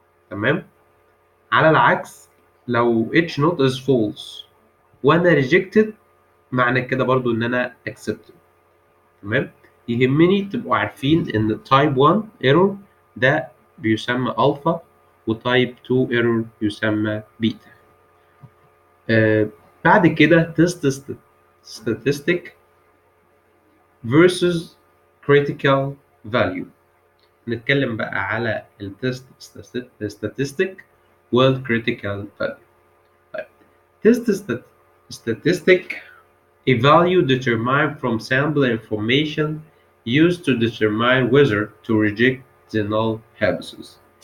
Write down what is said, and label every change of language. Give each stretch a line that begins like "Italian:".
Arabic: تمام؟ على العكس لو
English: H not is false
Arabic: وأنا rejected معنى كده برضو إن أنا
English: accept it.
Arabic: تمام؟ يهمني تبقوا عارفين إن type 1 error ده بيسمى alpha وتايب 2 ايرور يسمى بيتا. بعد كده
English: test statistic versus critical value.
Arabic: نتكلم بقى على التست statistic والcritical value.
English: طيب test statistic a value determined from sample information used to determine whether to reject the null hypothesis.